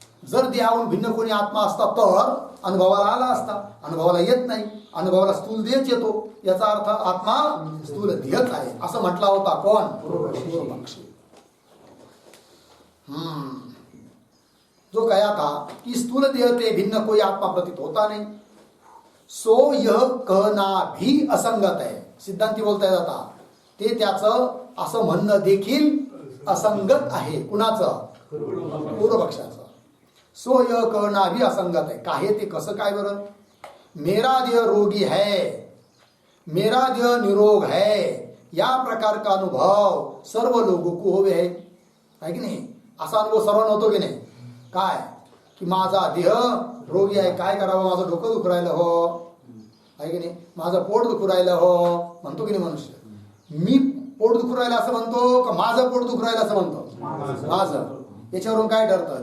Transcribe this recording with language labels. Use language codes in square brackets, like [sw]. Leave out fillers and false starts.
[mr] जर देहावरून भिन्न कोणी आत्मा असता तर अनुभवाला आला असता. अनुभवाला येत नाही. अनुभवाला स्थूल देहच येतो. याचा अर्थ आत्मा स्थूल देहच आहे असं म्हटला होता कोण. पूर्वपक्षी. [hi] जो कया था कि स्थूल देह ते भिन्न कोई आत्मा प्रतीत होता नहीं. सो यह कहना भी असंगत है. [mr] सिद्धांती बोलताय आता ते त्याचं असं म्हणणं देखील असंगत आहे. कुणाचं. पूर्वपक्षाचं. [hi] सो यह कहना भी असंगत है. [mr] काय ते कसं काय बरं. [hi] मेरा देह रोगी है, मेरा देह निरोग है या प्रकार का अनुभव सर्व लोगों को होवे है की नाही. [mr] असा अनुभव सर्वांना होतो की नाही. काय की माझा देह रोगी आहे. काय करावं. माझं डोकं दुखू राहिलं हो आहे की नाही. माझं पोट दुखू राहिलं हो म्हणतो की नाही मनुष्य. मी पोट दुखू राहिलं असं म्हणतो का माझं पोट दुखू राहिलं असं म्हणतो. माझं. याच्यावरून काय ठरतं.